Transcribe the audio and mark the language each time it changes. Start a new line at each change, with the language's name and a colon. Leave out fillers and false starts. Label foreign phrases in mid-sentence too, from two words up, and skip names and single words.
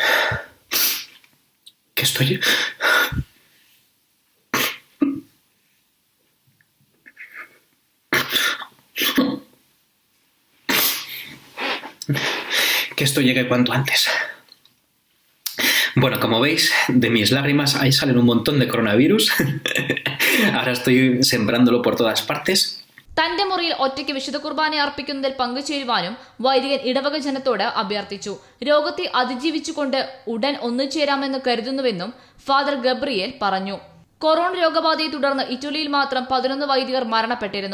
Spanish: que esto llegue cuanto antes. Bueno, como veis, de mis lágrimas ahí salen un montón de coronavirus. Ahora estoy sembrándolo por todas partes.
Malayalam: തന്റെ മുറിയിൽ ഒറ്റയ്ക്ക് വിശുദ്ധ കുർബാന അർപ്പിക്കുന്നതിൽ പങ്കുചേരുവാനും വൈദികൻ ഇടവക ജനത്തോട് അഭ്യർത്ഥിച്ചു. രോഗത്തെ അതിജീവിച്ചുകൊണ്ട് ഉടൻ ഒന്നുചേരാമെന്ന് കരുതുന്നുവെന്നും ഫാദർ ഗബ്രിയേൽ പറഞ്ഞു. കൊറോണ രോഗബാധയെ തുടർന്ന് ഇറ്റലിയിൽ മാത്രം 11 വൈദികർ മരണപ്പെട്ടിരുന്നു.